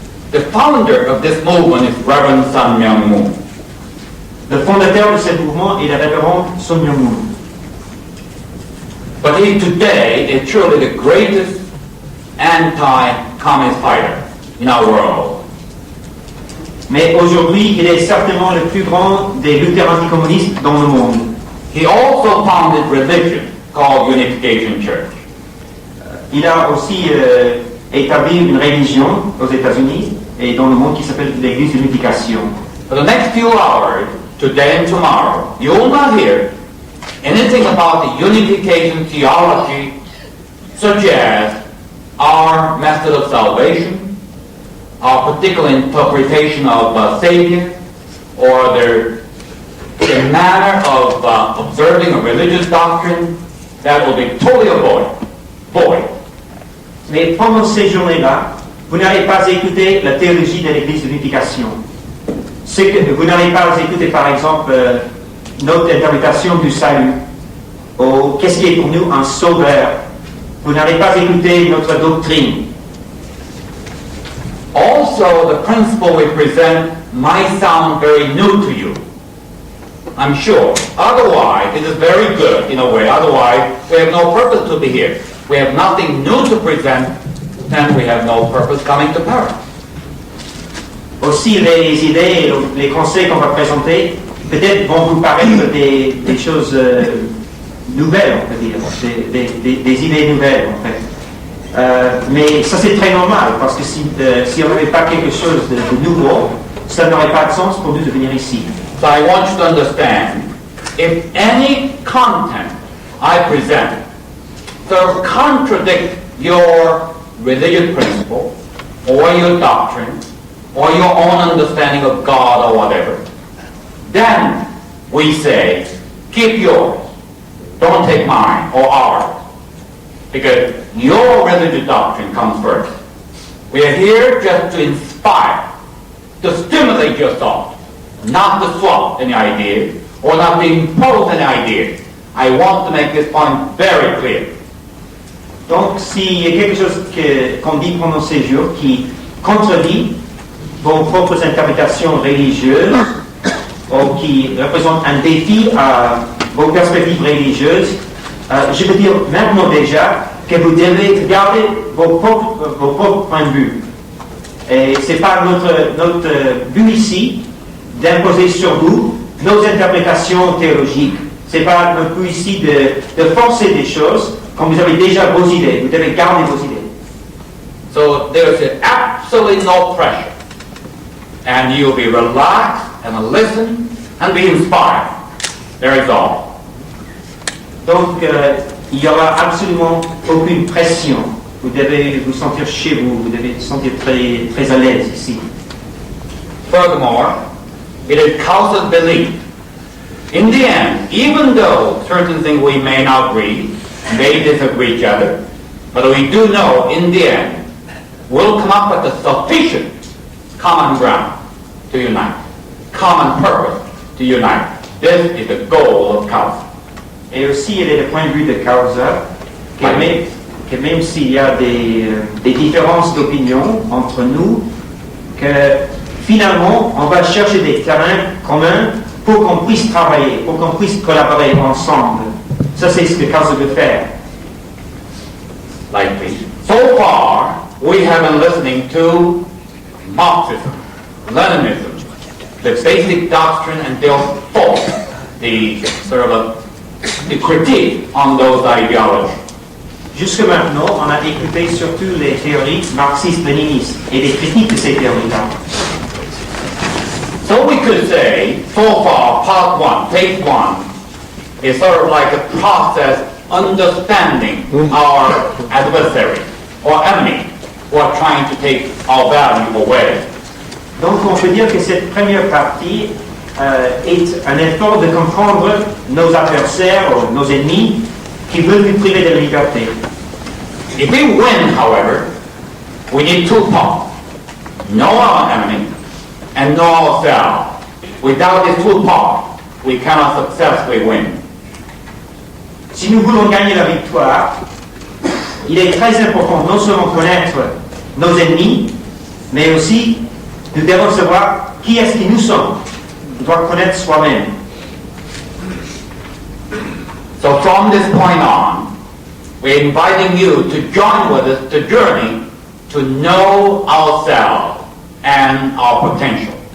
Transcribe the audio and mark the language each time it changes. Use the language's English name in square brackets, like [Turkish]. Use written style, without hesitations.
[English] The founder of this movement is Reverend Sun Myung Moon. [French] Le fondateur de ce mouvement est le révérend Sun Myung Moon. [English] But he today is truly the greatest anti-communist fighter in our world. [French] Mais aujourd'hui, il est certainement le plus grand des lutteurs anticommunistes dans le monde. [English] He also founded religion called Unification Church. [French] Il a aussi établi une religion aux États-Unis et dans le monde qui s'appelle l'Église de l'unification. [English] For the next few hours, today and tomorrow, you will not hear anything about the unification theology, such as our method of salvation, our particular interpretation of Savior, or the manner of observing a religious doctrine. That will be totally void. [French] Mais pendant ces journées-là, vous n'allez pas écouter la théologie de l'Église de l'unification. Vous n'allez pas écouter, par exemple, notre interprétation du salut, ou qu'est-ce qui est pour nous un sauveur. Vous n'allez pas écouter notre doctrine. [English] Also, the principle we present might sound very new to you. I'm sure. Otherwise, it is very good in a way. Otherwise, we have no purpose to be here. We have nothing new to present, then we have no purpose coming to Paris. [French] Aussi, les idées, les conseils qu'on va présenter, peut-être vont vous paraître des choses nouvelles, on peut dire, des idées nouvelles, en fait. Mais ça, c'est très normal, parce que si on n'avait pas quelque chose de nouveau, ça n'aurait pas de sens pour nous de venir ici. [English] So I want you to understand, if any content I present so contradict your religious principle, or your doctrine, or your own understanding of God or whatever, then we say, keep yours, don't take mine or ours, because your religious doctrine comes first. We are here just to inspire, to stimulate your thought, not to swap any ideas, or not to impose any ideas. I want to make this point very clear. [French] Donc, s'il y a quelque chose qu'on dit pendant ces jours qui contredit vos propres interprétations religieuses, ou qui représente un défi à vos perspectives religieuses, je veux dire maintenant déjà que vous devez garder vos propres points de vue. Et ce n'est pas notre but ici d'imposer sur vous nos interprétations théologiques. Ce n'est pas notre but ici de forcer des choses quand vous avez déjà vos idées. Vous devez garder vos idées. [English] So there's absolutely no pressure. And you'll be relaxed and listen and be inspired. There is all. [French] Donc, il n'y aura absolument aucune pression. Vous devez vous sentir chez vous. Vous devez vous sentir très, très à l'aise ici. [English] Furthermore, it is Causa's belief. In the end, even though certain things we may not agree, may disagree each other, but we do know in the end, we'll come up with a sufficient common ground to unite, common purpose to unite. This is the goal of Causa. [French] Et aussi, il est le point de vue de Causa que même s'il y a des différences d'opinion entre nous, que finalement, on va chercher des terrains communs pour qu'on puisse travailler, pour qu'on puisse collaborer ensemble. Ça, c'est ce que Causa veut faire. [English] Like this. So far, we have been listening to Marxism, Leninism, the basic doctrine, and therefore the sort of the critique on those ideologies. [French] Jusque maintenant, on a écouté surtout les théories marxistes-léninistes et les critiques de ces théories-là. [English] So we could say, so far, part one, phase one, is sort of like a process understanding our adversary or enemy who are trying to take our value away. [French] Donc on peut dire que cette première partie est un effort de comprendre nos adversaires ou nos ennemis qui veulent nous priver de la liberté. [English] If we win, however, we need two parts. Know our enemy and know ourselves. Without these two parts, we cannot successfully win. [French] Si nous voulons gagner la victoire, il est très important non seulement connaître nos ennemis, mais aussi nous devons savoir qui est-ce que nous sommes. Nous devons connaître soi-même. [English] So from this point on, we're inviting you to join with us the journey to know ourselves and our potential.